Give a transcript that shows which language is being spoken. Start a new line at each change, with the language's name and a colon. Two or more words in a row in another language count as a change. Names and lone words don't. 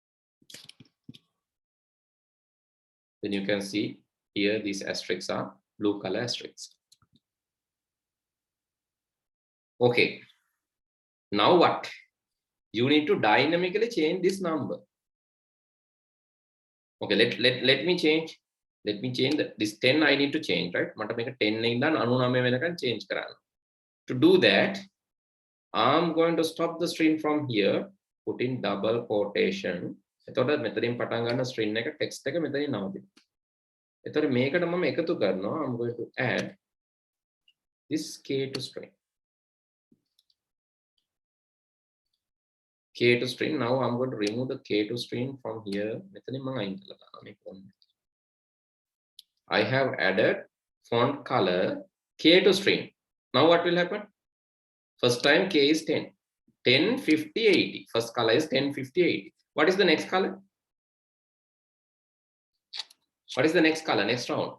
English: Then you can see here these asterisks are blue color asterisks. Okay, now what? You need to dynamically change this number. Okay, let me change. Let me change this 10. I need to change, right?
Sinhala: මට මේක 10 ඉඳන් 99 වෙනකන් change කරන්න.
English: To do that, I'm going to stop the string from here, put in double quotation.
Sinhala: එතකොට මෙතනින් පටන් ගන්න string එක text එක මෙතනින් නවතිනවා. එතකොට මේකට මම එකතු කරනවා.
English: I'm going to add this K to string. K to string. Now I'm going to remove the K to string from here.
Sinhala: මෙතනින් මම අයින් කරලා දානවා මේක.
English: I have added font color K to string. Now what will happen? First time K is 10. 10, 50, 80. First color is 10, 50, 80. What is the next color? What is the next color, next round?